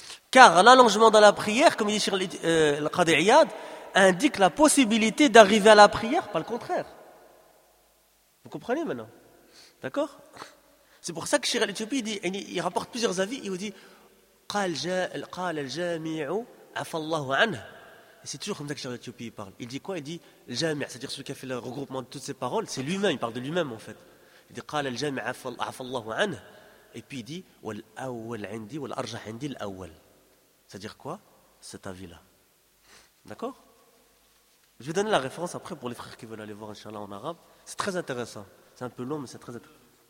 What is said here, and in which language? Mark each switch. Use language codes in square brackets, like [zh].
[fr] Car l'allongement dans la prière, comme il dit sur le Qadi Iyad, indique la possibilité d'arriver à la prière, pas le contraire. Vous comprenez maintenant? D'accord? C'est pour ça que Cheikh l'Éthiopie, il rapporte plusieurs avis, il vous dit [ar] قال الجامع عفى الله عنه. [fr] Et c'est toujours comme ça que Charles d'Éthiopie parle. Il dit quoi? Il dit « jamais », c'est-à-dire celui qui a fait le regroupement de toutes ses paroles, c'est lui-même, il parle de lui-même en fait. Il dit [ar] « قال الجامع عفى الله عنه » [fr] et puis il dit [ar] « والأول عندي والأرجح عندي الأول ». [fr] C'est-à-dire quoi? Cet avis-là. D'accord? Je vais donner la référence après pour les frères qui veulent aller voir Inch'Allah en arabe. C'est très intéressant. C'est un peu long, mais c'est très intéressant.